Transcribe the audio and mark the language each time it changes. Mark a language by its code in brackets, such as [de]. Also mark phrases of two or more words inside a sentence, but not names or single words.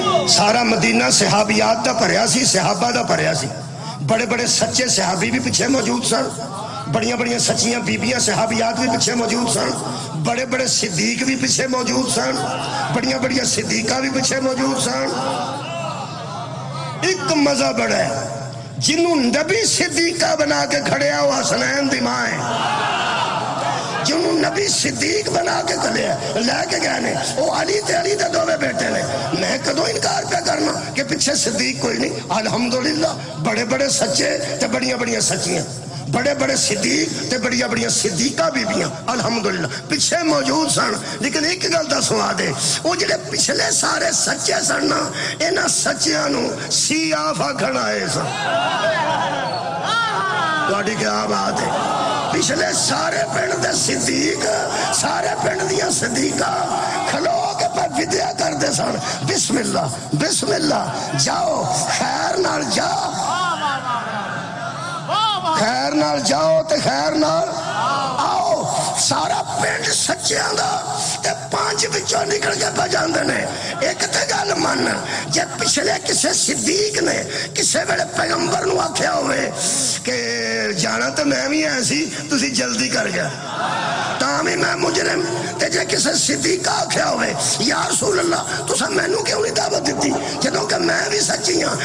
[pa] سارا مدینہ صحابیات دا بھریا سی، صحابہ دا بھریا سی. بڑے بڑے سچے صحابی بھی پیچھے موجود سن، بڑیاں بڑیاں سچیاں بیبیاں صحابیات بھی پیچھے موجود سن، بڑے بڑے صدیق بھی پیچھے موجود سن، بڑیاں بڑیاں صدیقہ بھی پیچھے موجود سن. ایک مزہ بڑا ہے، جنہوں نبی صدیقہ بنا کے کھڑے وہ حسنین دی ماں ہے، جنہوں نبی صدیق بنا کے کھڑے لے کے گئے نے وہ علی تے علی دے دوویں بیٹے نے. میں کدوں انکار پہ کرنا کہ پیچھے صدیق کوئی نہیں؟ الحمدللہ بڑے بڑے سچے تے بڑیاں بڑیاں سچیاں، بڑے بڑے صدیق تے بڑیاں بڑیاں صدیقہ بیبیاں الحمدللہ پیچھے موجود سن. لیکن ایک گل دا سنا دے، وہ جڑے پچھلے سارے سچے سن نا، انہاں سچیاں نو سیاف آکھن آئے سن. تہاڈی کیا بات ہے؟ پچھلے سارے پنڈ دے صدیق، سارے پنڈ دیاں صدیقہ کھلو کے پہ ودیا کر دے سن، [ar] بسم اللہ بسم اللہ، [pa] جاؤ خیر نال جاؤ، خیر نال جاؤ تے خیر نال آؤ. سارا پنڈ سچیاں دا تے پانچ بچوں نکل کے پہ جاندے نے. ایک تے گل من، جے پچھلے کسے صدیق نے کسے ویلے پیغمبر نو آکھیا ہوئے کہ جانا تو میں بھی ایسی تسی جلدی کر گیا تاں بھی میں مجرم، تے جے کسے صدیق آکھیا ہوئے [ar] یا رسول اللہ [pa] تسا مینوں کیوں نہیں دعوت دیتی جدوں کہ میں بھی سچی ہاں؟